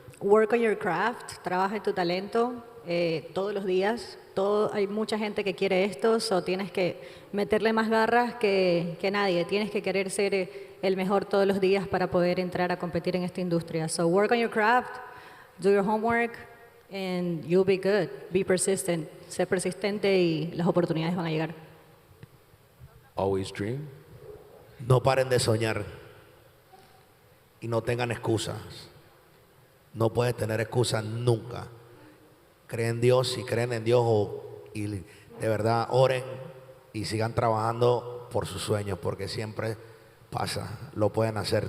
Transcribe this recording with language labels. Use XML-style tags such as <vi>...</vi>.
<en>Work on your craft,</en> <es>trabaja en tu talento todos los días. Hay mucha gente que quiere esto, so tienes que meterle más garras que nadie. Tienes que querer ser el mejor todos los días para poder entrar a competir en esta industria.</es> <en>So work on your craft, do your homework, and you'll be good. Be persistent.</en> <es>Sé persistente y las oportunidades van a llegar.</es> <en>Always dream.</en> <es>No paren de soñar y no tengan excusas. No puedes tener excusas nunca. Creen en Dios, si creen en Dios y de verdad oren y sigan trabajando por sus sueños porque siempre pasa, lo pueden hacer.</es>